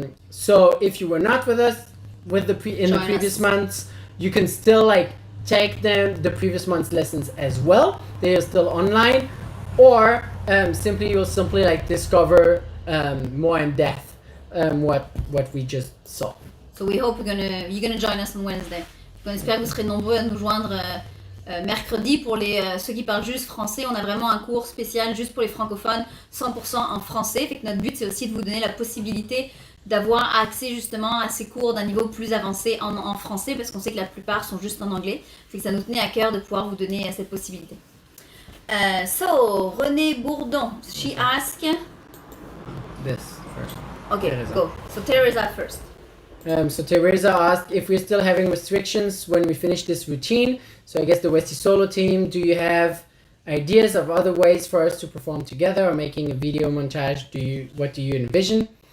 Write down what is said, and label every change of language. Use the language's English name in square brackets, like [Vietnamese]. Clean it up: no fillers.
[English] So if you were not with us with the previous months, you can still like take the previous month's lessons as well. They are still online, or you'll simply like discover more in depth what we just saw. So we hope you're gonna join us on Wednesday. [French] On espère que vous serez nombreux à nous joindre mercredi. Pour ceux qui parlent juste français, on a vraiment un cours spécial juste pour les francophones, 100% en français. Fait que notre but c'est aussi de vous donner la possibilité d'avoir accès justement à ces cours d'un niveau plus avancé en français, parce qu'on sait que la plupart sont juste en anglais. Fait que ça nous tenait à cœur de pouvoir vous donner cette possibilité. [English] So, René Bourdon, she asked... This first. Okay, Teresa. go. So Teresa first. So Teresa asked if we're still having restrictions when we finish this routine. So I guess the Westie solo team, do you have ideas of other ways for us to perform together or making a video montage? What do you envision?